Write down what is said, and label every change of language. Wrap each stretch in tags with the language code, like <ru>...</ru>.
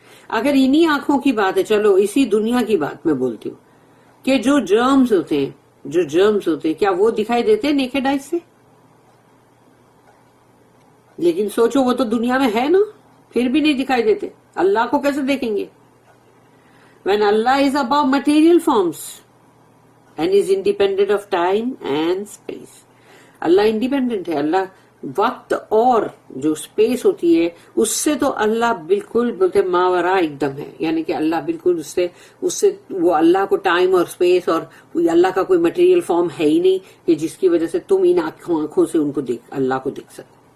<ur>اگر انہی آنکھوں کی بات ہے, چلو اسی دنیا کی بات میں بولتی ہوں کہ جو جرمز ہوتے ہیں کیا وہ دکھائی دیتے ہیں نیکڈ آئیز سے؟ لیکن سوچو وہ تو دنیا میں ہے نا, پھر بھی نہیں دکھائی دیتے. اللہ کو کیسے دیکھیں گے؟</ur> <en>when Allah is above material forms and is independent of time and space.</en> <ur>Allah independent ہے, اللہ وقت اور جو اسپیس ہوتی ہے اس سے تو اللہ بالکل بولتے ماورا ایک دم ہے, یعنی کہ اللہ بالکل اس سے وہ اللہ کو ٹائم اور اسپیس اور اللہ کا کوئی مٹیریل فارم ہے ہی نہیں کہ جس کی وجہ سے تم ان آنکھوں سے ان کو اللہ کو دیکھ سکو.</ur>